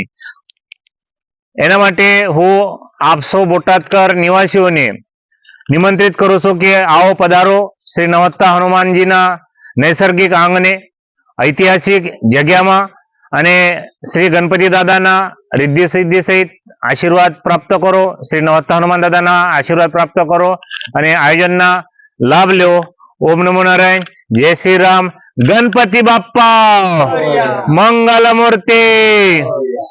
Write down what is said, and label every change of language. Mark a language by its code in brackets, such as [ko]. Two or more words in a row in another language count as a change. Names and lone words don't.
[gu] એના માટે હું આપ સૌ બોટાદકર નિવાસીઓને નિમંત્રિત કરું છું કે આવો પધારો શ્રી નવહત્તા હનુમાનજીના નૈસર્ગિક આંગણે ઐતિહાસિક જગ્યામાં અને શ્રી ગણપતિ દાદાના રિદ્ધિ સિદ્ધિ સહિત આશીર્વાદ પ્રાપ્ત કરો, શ્રી નવહત્તા હનુમાન દાદાના આશીર્વાદ પ્રાપ્ત કરો અને આયોજનના લાભ લો। [sa] ओम नमो नारायण, [hi] जय श्री राम। [mr] गणपति बाप्पा मंगल मूर्ति।